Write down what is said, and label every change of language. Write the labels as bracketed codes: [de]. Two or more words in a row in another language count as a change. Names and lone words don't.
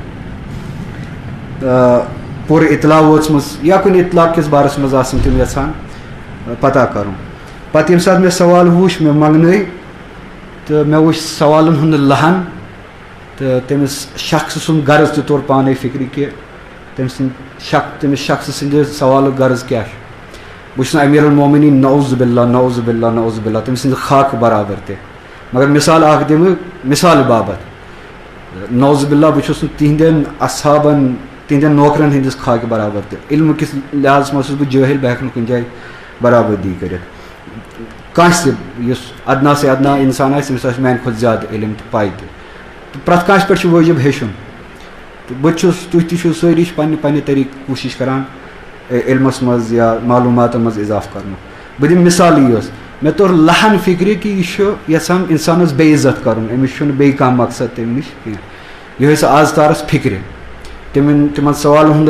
[ks] پوٗرٕ اطلاع وٲژمٕژ یا کُنہِ اطلاع کِس بارس مز آسن تم یژھان پتہ کرُن پتہٕ ییٚمہِ ساتہٕ مےٚ سوال وُچھ مےٚ منگنٲے تہٕ مےٚ وُچھ سوالن ہُنٛد لہن تہٕ تٔمِس شخص سُنٛد غرض تہِ توٚر پانے فکرِ کہ تٔمِس شخص سٕنٛدِ سوالُک غرض کیٛاہ چھُ بہٕ چھُس نہٕ امیر المومنین [ar] نعوذ باللہ نعوذ باللہ نعوذ باللہ [ks] تٔمۍ سٕنٛدِ خاکہٕ برابر تہِ مگر مثال اکھ دِمہٕ مثال باپت [ar] نعوذ باللہ [ks] بہٕ چھُس نہٕ تِہنٛدٮ۪ن اصحابن تِہنٛدٮ۪ن نوکرن ہٕنٛدِس خاکہِ برابر تہِ علمہٕ کِس لحاظس منٛز چھُس بہٕ جٲہل بہٕ ہٮ۪کہٕ نہٕ کُنہِ جایہِ برابردی کٔرِتھ کانٛہہ تہِ یُس [ur] ادنا سے ادنا [ks] انسان آسہِ تٔمِس آسہِ میانہِ کھۄتہٕ زیادٕ علم تہٕ پاے تہِ پرٛٮ۪تھ کٲنٛسہِ پٮ۪ٹھ چھُ وٲجِب ہیٚچھُن تہٕ بہٕ چھُس تُہۍ تہِ چھِو سٲری چھِ پنٛنہِ طریٖقہٕ کوٗشِش کَران علمَس منٛز یا معلوٗماتَن منٛز اِضافہٕ کَرنُک بہٕ دِمہٕ مِثالٕے یٲژ مےٚ توٚر لہن فِکرِ کہِ یہِ چھُ یَژھان اِنسانَس بے عزت کَرُن أمِس چھُنہٕ بیٚیہِ کانٛہہ مقصد تَمہِ نِش کینٛہہ یِہوٚے سۄ آز تارَس فِکرِ تِمن سوالن ہُنٛد